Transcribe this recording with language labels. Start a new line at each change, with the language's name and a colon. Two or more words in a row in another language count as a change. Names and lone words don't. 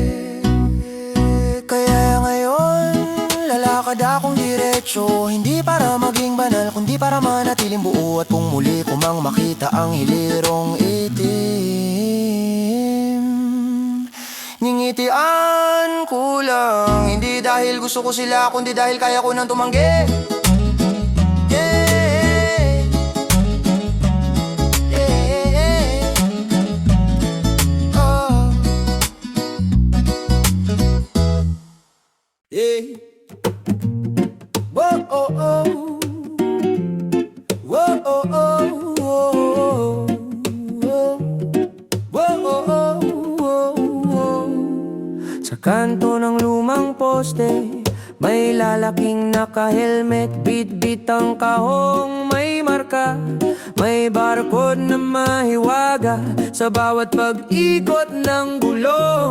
Filipino: Kaya ngayon lalakad akong diretso, hindi para maging banal, kundi para manatiling buo. At kung muli ko mang makita ang hilirong itim, ngingitian ko lang. Hindi dahil gusto ko sila, kundi dahil kaya ko nang tumanggi. Yeah. Yeah. Oh. Yeah. Whoa, oh, oh. Whoa, oh, oh, oh. Whoa, oh, oh, oh. Sa kanto ng lumang poste, may lalaking naka-helmet, bit-bit ang kahong may marka. May barcode na mahiwaga sa bawat pag-ikot ng gulong.